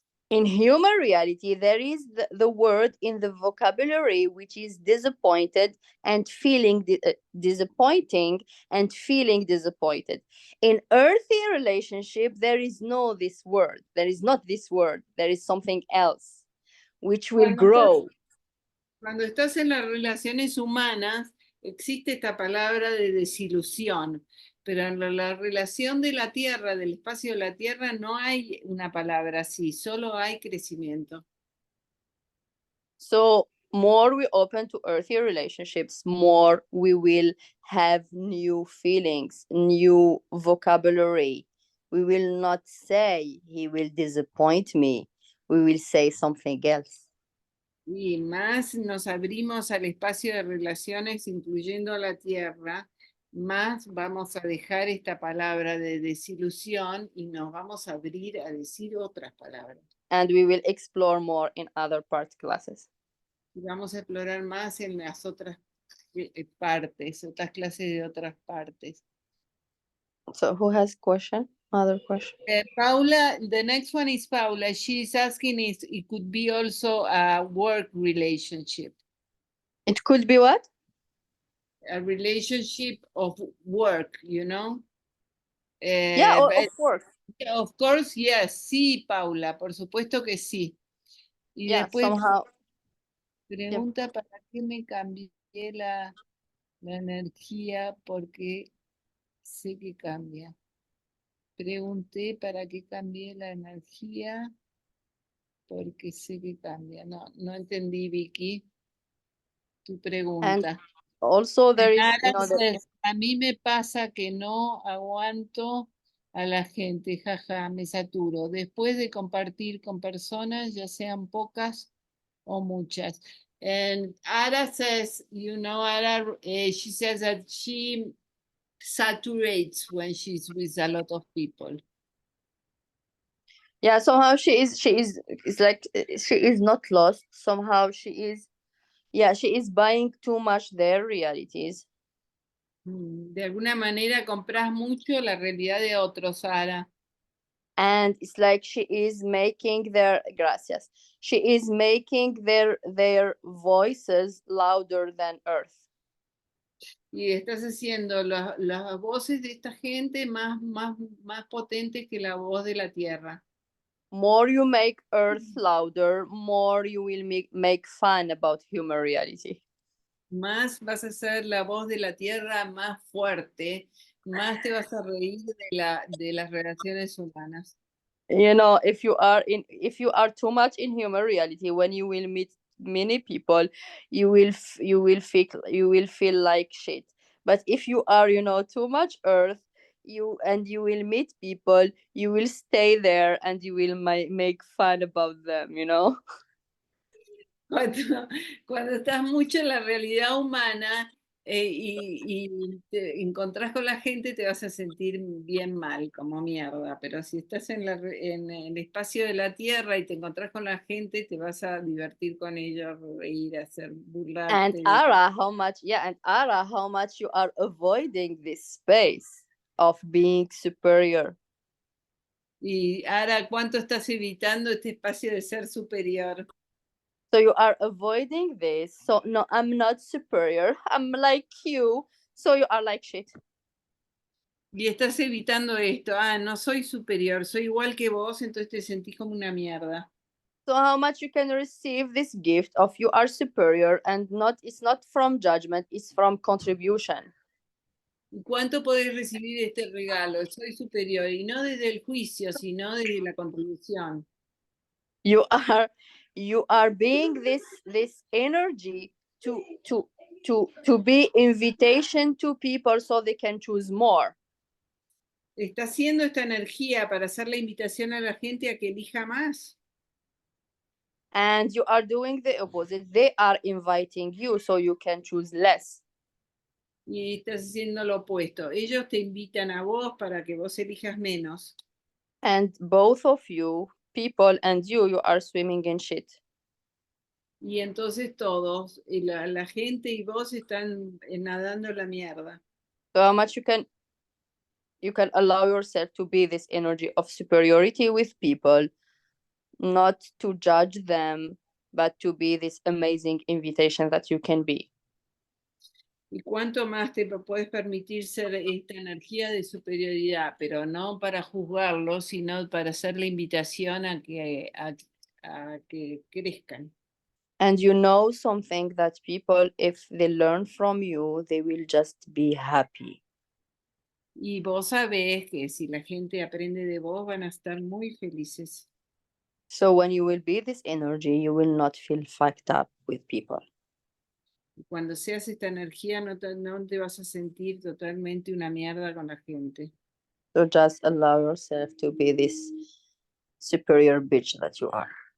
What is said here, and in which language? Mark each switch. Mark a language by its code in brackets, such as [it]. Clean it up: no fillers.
[en] in human reality, there is the word in the vocabulary which is disappointed and feeling disappointing and feeling disappointed. In earthy relationship, there is no this word. There is not this word. There is something else which will [es] Cuando estás [en] grow. [es] Cuando estás en las relaciones humanas, existe esta palabra de desilusión, pero en la relación de la Tierra, del espacio de la Tierra, no hay una palabra así, solo hay crecimiento. [en] So more we open to earthy relationships, more we will have new feelings, new vocabulary. We will not say he will disappoint me. We will say something else. [es] Y más nos abrimos al espacio de relaciones, incluyendo a la Tierra, más vamos a dejar esta palabra de desilusión y nos vamos a abrir a decir otras palabras. [en] And we will explore more in other part classes. [es] Y vamos a explorar más en las otras partes, otras clases de otras partes. [en] So who has question? Other question? Paula, the next one is Paula. She's asking if it could be also a work relationship, It could be what? a relationship of work, you know? Yeah, But of course. of course, yes, [es] sí, Paula, por supuesto que sí. Y [en] Yeah, [es] después [en] somehow. Yeah. [es] pregunta, ¿para qué me cambié la energía? Porque sé que cambia. Pregunté para qué cambié la energía, porque sé que cambia. No, no entendí, Vicky, tu [en] And [es] pregunta. [en] also there is, [es] Nada, [en] the [es] a mí me pasa que no aguanto a la gente, jaja, me saturo. Después de compartir con personas, ya sean pocas o muchas. [en] And Ara says, you know, Ara, she says that she saturates when she's with a lot of people. yeah, somehow she is it's like she is not lost. Somehow she is, yeah, she is buying too much their realities. [es] De alguna manera compras mucho la realidad de otros, Ara. [en] And it's like she is making their gracias. She is making their voices louder than earth. [es] Y estás haciendo las voces de esta gente más potentes que la voz de la tierra. [en] More you make earth louder, more you will make fun about human reality. [es] Más vas a hacer la voz de la tierra más fuerte, más te vas a reír de las relaciones humanas. [en] If you are too much in human reality, when you will meet many people, you will feel like shit. But if you are, too much earth, you will meet people, you will stay there and you will make fun about them. [es] Cuando estás mucho en la realidad humana y te encontrás con la gente, te vas a sentir bien mal, como mierda. Pero si estás en el espacio de la tierra y te encontrás con la gente, te vas a divertir con ellos, reír, hacer [en] And [es] burlarte. [en] Ara, how much you are avoiding this space of being superior. [es] Y ahora, ¿cuánto estás evitando este espacio de ser superior? [en] So you are avoiding this. So no, I'm not superior. I'm like you. So you are like shit. [es] Y estás evitando esto. Ah, no soy superior, soy igual que vos, entonces te sentís como una mierda. [en] So how much you can receive this gift of you are superior and it's not from judgment, it's from contribution. [es] ¿Y cuánto podés recibir este regalo? Soy superior, y no desde el juicio, sino desde la contribución. [en] You are you are being this energy to be invitation to people so they can choose more. [es] Está haciendo esta energía para hacer la invitación a la gente a que elija más. [en] And you are doing the opposite. They are inviting you so you can choose less. [es] Y estás haciendo lo opuesto. Ellos te invitan a vos para que vos elijas menos. [en] And both of you, people and you are swimming in shit. [es] Y entonces todos, la gente y vos están nadando en la mierda. [en] So how much you can allow yourself to be this energy of superiority with people, not to judge them, but to be this amazing invitation that you can be. [es] Y cuánto más te puedes permitir ser esta energía de superioridad, pero no para juzgarlo, sino para hacer la invitación a que crezcan. [en] And you know something that people, if they learn from you, they will just be happy. [es] Y vos sabés que si la gente aprende de vos, van a estar muy felices. [en] So when you will be this energy, you will not feel fucked up with people. [es] Cuando seas esta energía, no te vas a sentir totalmente una mierda con la gente. [en] So just allow yourself to be this superior bitch that you are.